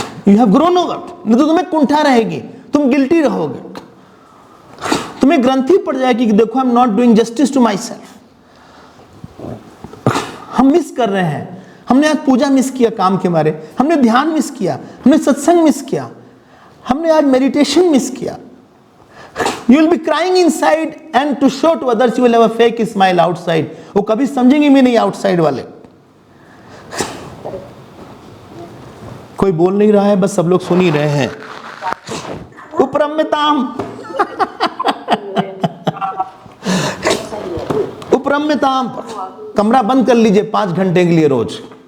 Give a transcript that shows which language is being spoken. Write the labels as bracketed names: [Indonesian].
[English] you have grown over, [Hindi] नहीं तो तुम्हें कुंठा रहेगी, तुम गिल्टी रहोगे, तुम्हें ग्रंथि पड़ जाएगी कि देखो [English] I am not doing justice to myself. [Hindi] हम मिस कर रहे हैं, हमने आज पूजा मिस किया काम के मारे, हमने ध्यान मिस किया, हमने सत्संग मिस किया, हमने आज मेडिटेशन मिस किया। [English] You will be crying inside and to show to others you will have a fake smile outside. [Hindi] वो कभी समझेंगे भी नहीं आउटसाइड वाले। कोई बोल नहीं रहा है, बस सब लोग सुन ही रहे हैं। उपरम्यताम उपरम्यताम, कमरा बंद कर लीजिए 5 घंटे के लिए रोज।